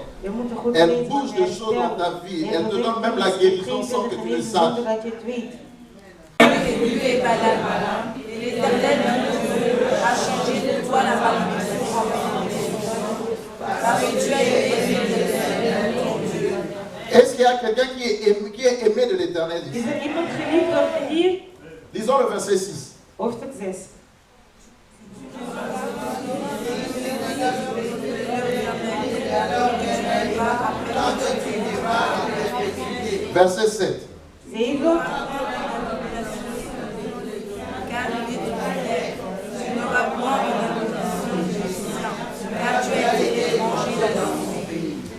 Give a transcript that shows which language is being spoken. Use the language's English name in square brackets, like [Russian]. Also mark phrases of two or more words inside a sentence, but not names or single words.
[Dutch] Je moet er goed [French] Elle [Dutch] lezen, [French] bouge [Dutch] want [French] des choses dans ta vie. Elle te donne même la [Dutch] beweegt [French] guérison [Dutch] iets, [French] sans [Dutch] geeft [French] que [Dutch] de [French] tu le [Dutch] genezing [French] saches. [Dutch] zonder dat je het weet. [French] Dieu et Balaam, et l'Éternel Dieu a changé de toi la malédiction en bénédiction. Parce que tu as été aimé de l'Éternel ton Dieu. Est-ce qu'il y a quelqu'un qui est aimé de l'Éternel [Dutch] Is [French] ici? [Dutch] er iemand geliefd door hier? [French] Lisons le verset 6. [Dutch] Hoofdstuk 6. [French] Verset 7. 7. Car il est éternel, tu n'auras point une malédiction, car tu as été étranger dans ton pays.